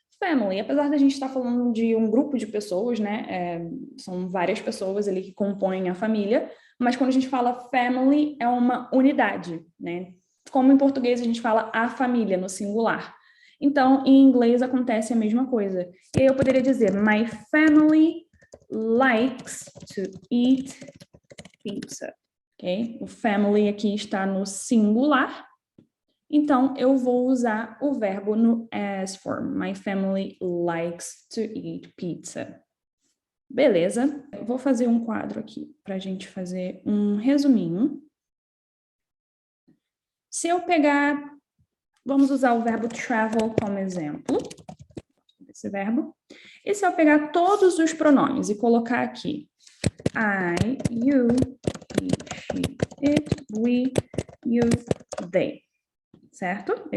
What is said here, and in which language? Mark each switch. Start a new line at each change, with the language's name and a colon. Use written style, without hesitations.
Portuguese: Family, apesar da gente estar falando de um grupo de pessoas, né, são várias pessoas ali que compõem a família, mas quando a gente fala family, é uma unidade, né? Como em português a gente fala a família, no singular. Então, em inglês acontece a mesma coisa. E aí eu poderia dizer,
English: my family likes to eat pizza.
Portuguese: Ok? O family aqui está no singular. Então, eu vou usar o verbo no as form.
English: My family likes to eat pizza.
Portuguese: Beleza? Eu vou fazer um quadro aqui para a gente fazer um resuminho. Se eu pegar... Vamos usar o verbo travel como exemplo, esse verbo. E se eu pegar todos os pronomes e colocar aqui I, you, he, she, it, we, you, they, certo?